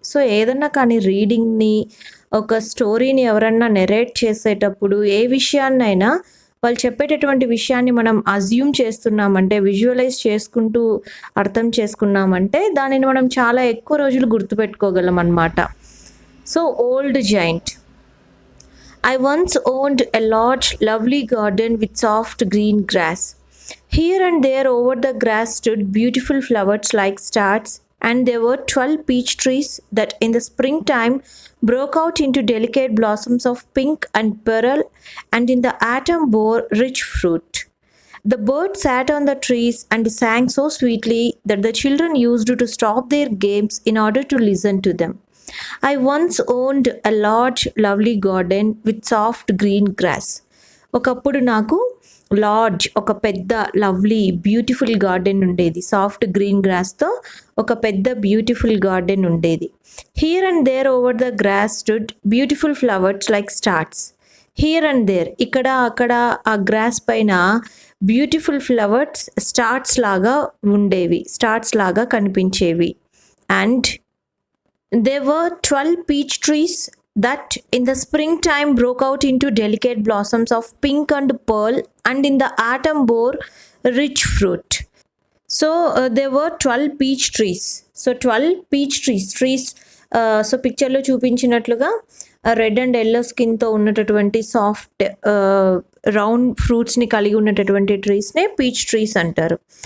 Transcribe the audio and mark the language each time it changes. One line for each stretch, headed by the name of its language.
Telugu: So ఏదన్నా కానీ రీడింగ్ని, ఒక స్టోరీని ఎవరన్నా నెరేట్ చేసేటప్పుడు ఏ విషయాన్నైనా వాళ్ళు చెప్పేటటువంటి విషయాన్ని మనం అజ్యూమ్ చేస్తున్నామంటే, విజువలైజ్ చేసుకుంటూ అర్థం చేసుకున్నామంటే దానిని మనం చాలా ఎక్కువ రోజులు గుర్తుపెట్టుకోగలం అన్నమాట.
English: So old giant. I once owned a large, lovely garden with soft green grass. Here and there over the grass stood beautiful flowers like stars, and there were 12 peach trees that in the springtime broke out into delicate blossoms of pink and pearl, and in the autumn bore rich fruit. The birds sat on the trees and sang so sweetly that the children used to stop their games in order to listen to them. I once owned a large, lovely garden with soft green grass.
Telugu: ఒకప్పుడు నాకు large, ఒక పెద్ద lovely beautiful garden ఉండేది. Soft green గ్రాస్తో ఒక పెద్ద beautiful garden ఉండేది.
English: Here and there over the grass stood beautiful flowers like stars. Here and there,
Telugu: ఇక్కడ అక్కడ ఆ గ్రాస్ పైన బ్యూటిఫుల్ ఫ్లవర్స్ స్టార్స్ లాగా ఉండేవి, స్టార్స్ లాగా కనిపించేవి.
English: And there were 12 peach trees that in the springtime broke out into delicate blossoms of pink and pearl, and in the autumn bore rich fruit. So there were 12 peach trees. So 12 peach trees.
Telugu: So పిక్చర్లో చూపించినట్లుగా red and yellow స్కిన్తో ఉన్నటువంటి soft round ఫ్రూట్స్ని కలిగి ఉన్నటువంటి ట్రీస్నే peach trees అంటారు.